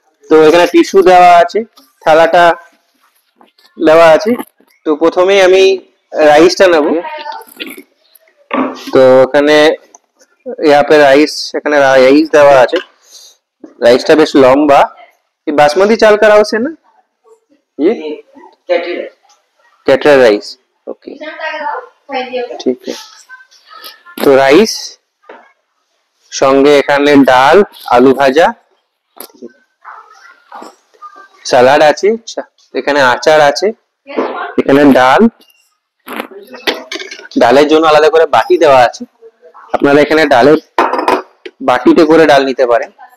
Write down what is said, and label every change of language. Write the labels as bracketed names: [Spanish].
[Bangla] তো এখানে টিস্যু দেওয়া আছে, থালাটা দেওয়া আছে। তো প্রথমেই আমি রাইসটা নেব। তো এখানে রাইস, এখানে রাইস দেওয়া আছে, রাইসটা বেশ লম্বা। [Hindi] ये बासमती चावल का राइस है ना, ये कैटरा राइस, ओके ठीक है। [Bangla] তো রাইস সঙ্গে এখানে ডাল, আলু ভাজা, স্যালাড আছে, এখানে আচার আছে, এখানে ডাল, ডালের জন্য আলাদা করে বাটি দেওয়া আছে, আপনারা এখানে ডালের বাটিতে করে ডাল নিতে পারেন।